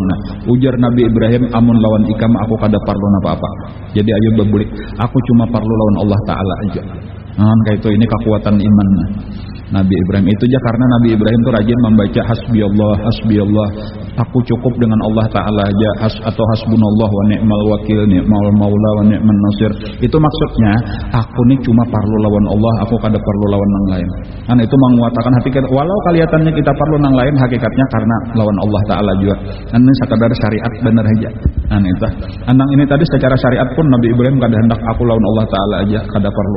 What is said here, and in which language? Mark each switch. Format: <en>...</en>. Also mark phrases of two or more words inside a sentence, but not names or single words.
<bjn>Nah ujar Nabi Ibrahim, amun lawan ikam aku kada parlo apa-apa. Jadi ayo bebulik, aku cuma parlo lawan Allah Ta'ala aja. Kayak itu ini kekuatan iman Nabi Ibrahim. Itu aja karena Nabi Ibrahim itu rajin membaca hasbiyallah, aku cukup dengan Allah Ta'ala aja, atau</bjn> <ar>hasbunallah wa ni'mal wakil, ni'mal maula wa ni'man nasir.</ar> <bjn>Itu maksudnya aku nih cuma parlo lawan Allah, aku kada parlo lawan nang lain. Karena itu menguatakan hati kita, walau kelihatannya kita parlo nang lain, hakikatnya karena lawan Allah Ta'ala juga. Ini sekadar syariat benar aja. Itu anang ini tadi secara syariat pun Nabi Ibrahim kada hendak aku lawan Allah Ta'ala aja, kada parlo.</bjn>